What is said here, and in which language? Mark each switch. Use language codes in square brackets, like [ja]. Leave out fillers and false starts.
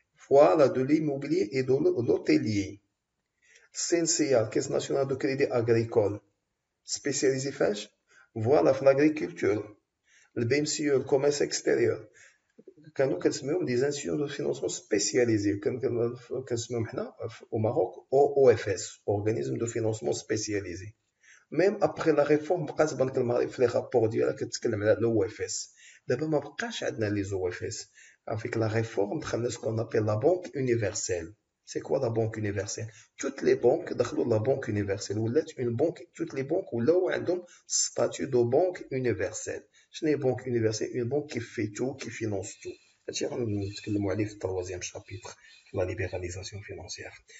[fr] Voilà, de l'immobilier et de l'hôtelier. CNCA, Caisse nationale de crédit agricole, spécialisé voilà, dans l'agriculture. Le BMCE, le commerce extérieur. [ar] كانوا كنسميوهم [fr] des institutions de financement spécialisées [ar] كنسميوهم حنا [fr] au Maroc OFS, organisme de financement spécialisé. Même après la réforme [ar] بقات بنك المغرب في [fr] لي رابور [ar] ديالها كتكلم على l'OFS. دابا ما بقاش عندنا les OFS. [fr] Avec la réforme [ar] دخلنا [fr] ce qu'on appelle la banque universelle. C'est quoi la banque universelle? Toutes les banques [ar] دخلوا [fr] la banque universelle [ar] ولات [fr] une banque, toutes les banques [ar] ولاو عندهم [fr] statut de banque universelle. [ar] شنو هي [fr] banque universelle? Une banque qui fait tout, qui finance tout. [ar] هادشي غنتكلموا عليه في [fr] التروازيام شابيتر, la libéralisation financière.